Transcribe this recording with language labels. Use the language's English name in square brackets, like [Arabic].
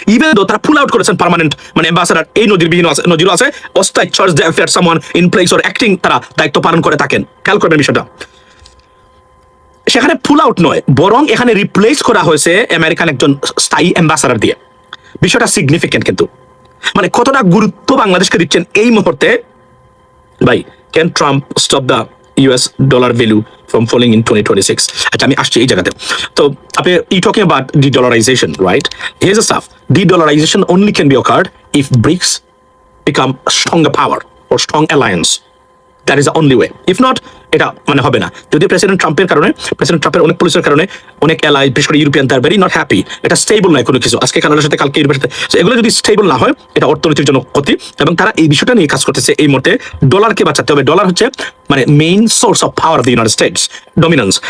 [Bangla] Even though তারা পুল out করেছেন permanent মানে অ্যাম্বাসেডার, এই নজিরও আছে অস্থায়ী charge the affair [English] someone in place or acting, [Bangla] তারা দায়িত্ব পালন করে থাকেন। খেয়াল করবেন বিষয়টা, সেখানে পুল আউট নয়, বরং এখানে রিপ্লেস করা হয়েছে আমেরিকান একজন স্থায়ী অ্যাম্বাসেডার দিয়ে। বিষয়টা সিগনিফিকেন্ট, কিন্তু মানে কতটা গুরুত্ব বাংলাদেশকে দিচ্ছেন এই মুহূর্তে। ভাই, [English] Can Trump stop the US dollar value from falling in 2026? [Bangla] আচ্ছা, আমি আসছি এই জায়গাতে। তো আপনি [English] Talking about de-dollarization, right? Here's the stuff. De-dollarization only can be occurred if BRICS become a stronger power or strong alliance. That is the only way. If not, [Bangla] এটা মানে হবে না। যদি প্রেসিডেন্ট ট্রাম্পের অনেক পুলিশের কারণে অনেক এলাই, বিশেষ করে ইউরোপিয়ান, তার [English] very not happy, [Bangla] এটা স্টেবল নয় কোনো কিছু, আজকে কানাডার সাথে কালকে ইউরোপের সাথে, এগুলো যদি স্টেবল না হয় এটা অর্থনীতির জন্য ক্ষতি। এবং তারা এই বিষয়টা নিয়ে কাজ করতেছে এই মুহূর্তে, ডলারকে বাঁচাতে হবে। ডলার হচ্ছে মানে [English] main source of power of the United States, [Bangla] dominance.